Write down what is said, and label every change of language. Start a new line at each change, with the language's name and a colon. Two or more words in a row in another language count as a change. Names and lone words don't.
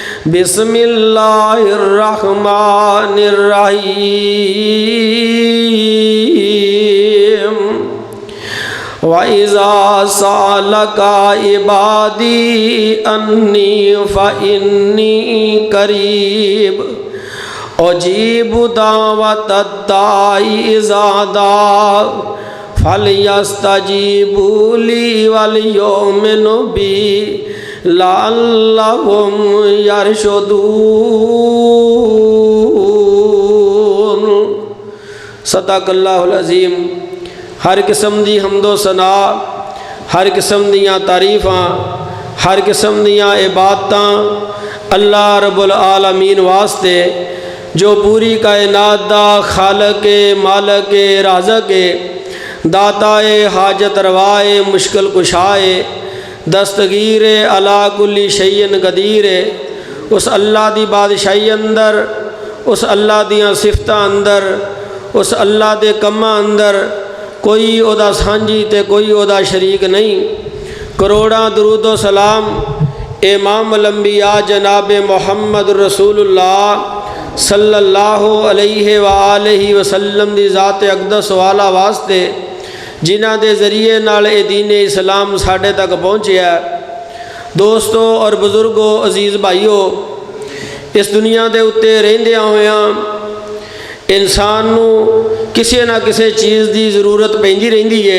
Arabic: بسم الله الرحمن الرحيم وإذا سألك عبادي عني فإني قريب أجيب دعوة الداع إذا دعا فليستجيبوا لي وليؤمنوا بي لعلهم يرشدون. صدق الله العظيم.
Punjabi: ہر قسم دی حمد و ثنا، ہر قسم دیاں تعریفاں، ہر قسم دیاں عبادتاں
Arabic: الله رب العالمين
Punjabi: واسطے جو پوری کائنات دا خالق مالک رازق داتائے حاجت روائے مشکل کشائے دستگیر
Arabic: على كل شيء قدير.
Punjabi: اس اللہ دی بادشاہی اندر، اس اللہ دیاں صفتاں اندر، اس اللہ دے کماں اندر کوئی اوہدا سانجھی تے کوئی اوہدا شریک نہیں. کروڑاں درود و سلام امام الانبیاء جناب محمد رسول اللہ
Arabic: صلى الله عليه وآله وسلم
Punjabi: دی ذات اقدس والا واسطے جنہاں دے ذریعے نال ایہ دین اسلام ساڈے تک پہنچیا.
Urdu: دوستوں اور بزرگوں، عزیز بھائیو,
Punjabi: اس دنیا کے اتے رہندیاں ہوئیاں انسان نوں کسی نہ کسی چیز کی ضرورت پیندی رہندی ہے.